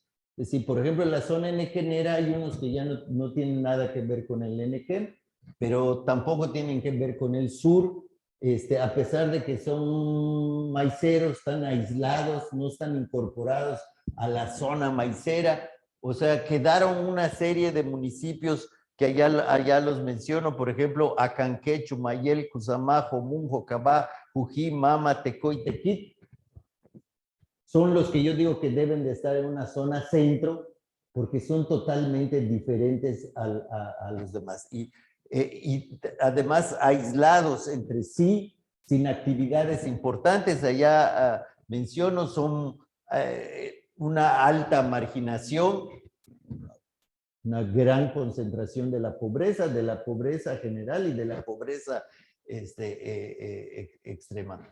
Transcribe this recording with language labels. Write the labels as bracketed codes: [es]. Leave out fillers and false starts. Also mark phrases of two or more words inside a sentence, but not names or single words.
[es] Es decir, por ejemplo, en la zona enequenera hay unos que ya no tienen nada que ver con el Enequén, pero tampoco tienen que ver con el sur, a pesar de que son maiceros, están aislados, no están incorporados a la zona maicera. O sea, quedaron una serie de municipios que allá los menciono, por ejemplo, Acanqué, Chumayel, Cusamá, Jomún, Jocabá, Jují, Mama, Tecoy, Tequit. Son los que yo digo que deben de estar en una zona centro, porque son totalmente diferentes a los demás. Y además aislados entre sí, sin actividades importantes. Allá menciono, son una alta marginación, una gran concentración de la pobreza general y de la pobreza extrema.